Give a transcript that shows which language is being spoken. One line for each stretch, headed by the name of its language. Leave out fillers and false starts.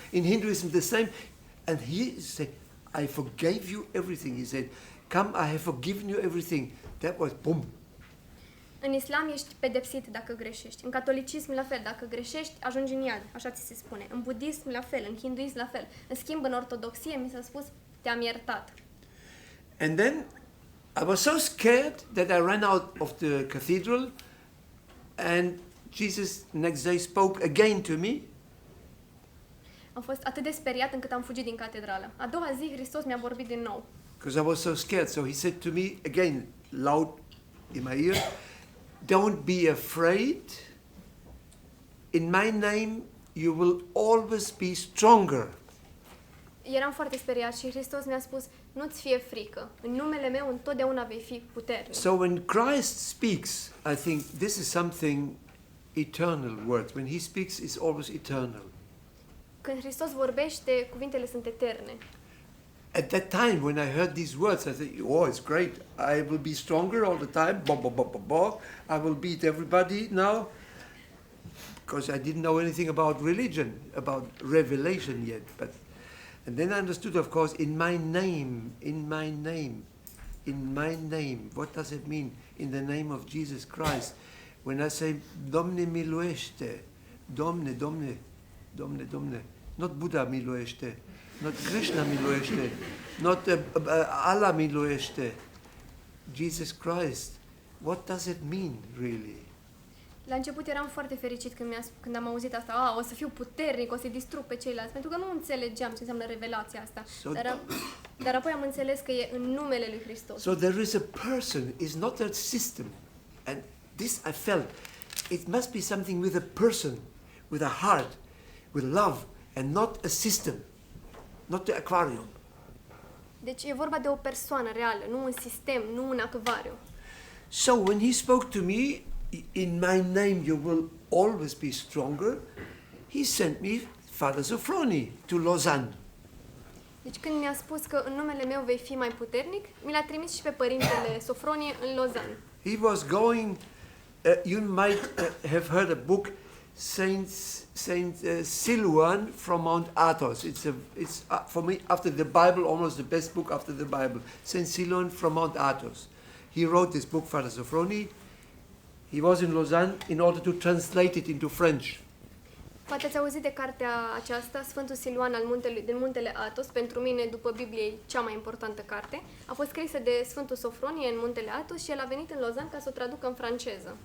English: In Hinduism, the same. And he said, I forgave you everything. He said, come, I have forgiven you everything. That was boom.
Romanian: În islam ești pedepsit dacă greșești. În catolicism la fel, dacă greșești, ajungi în iad, așa ți se spune. În budism la fel, în hinduism la fel. În schimb, în ortodoxie mi s-a spus, te-am iertat.
English: And then I was so scared that I ran out of the cathedral, and Jesus next day spoke again to me.
Romanian: Am fost atât de speriat încât am fugit din catedrală. A doua zi, Hristos mi-a vorbit din nou.
English: Because I was so scared. So he said to me again, loud in my ear, don't be afraid. In my name you will always be stronger.
Romanian: Eram foarte speriat și Hristos mi-a spus, nu-ți fie frică. În numele meu întotdeauna vei fi puternic.
English: So when Christ speaks, I think this is something eternal words. When he speaks, it's always eternal.
Romanian: Când Hristos vorbește, cuvintele sunt eterne.
English: At that time, when I heard these words, I thought, oh, it's great. I will be stronger all the time. Bo, bo, bo, bo, bo. I will beat everybody now. Because I didn't know anything about religion, about revelation yet. And then I understood, of course, in my name, in my name, in my name. What does it mean? In the name of Jesus Christ. When I say,
Romanian: Domne miluiește, Domne, Domne, Domne, Domne.
English: Not Buddha miluiește. Not Krishna miluiește, not Allah miluiește. Jesus Christ. What does it mean, really?
Romanian: La început eram foarte fericit când am auzit asta. O să fiu puternic, o să-i distrug pe ceilalți. Pentru că nu înțelegeam ce înseamnă revelația asta. Dar apoi am înțeles că e în numele lui Hristos.
English: So there is a person, it's not a system. And this I felt. It must be something with a person, with a heart, with love, and not a system. Not the aquarium.
Romanian: Deci e vorba de o persoană reală, nu un sistem, nu un acvariu.
English: So when he spoke to me, in my name you will always be stronger, he sent me Father Sophroni to Lausanne.
Romanian: Deci când mi-a spus că în numele meu vei fi mai puternic, mi l-a trimis și pe părintele Sofronie în Lausanne.
English: He was going, you might have heard a book, Saint Siluan from Mount Athos. It's for me, after the Bible, almost the best book after the Bible. Saint Siluan from Mount Athos. He wrote this book, Father Sophroni. He was in Lausanne in order to translate it into French.
Romanian: Poate ați auzit de cartea aceasta, Sfântul Siluan din muntele Athos, pentru mine, după Biblie, cea mai importantă carte. A fost scrisă de Sfântul Sofronie în muntele Athos și el a venit în Lausanne ca să o traducă în franceză.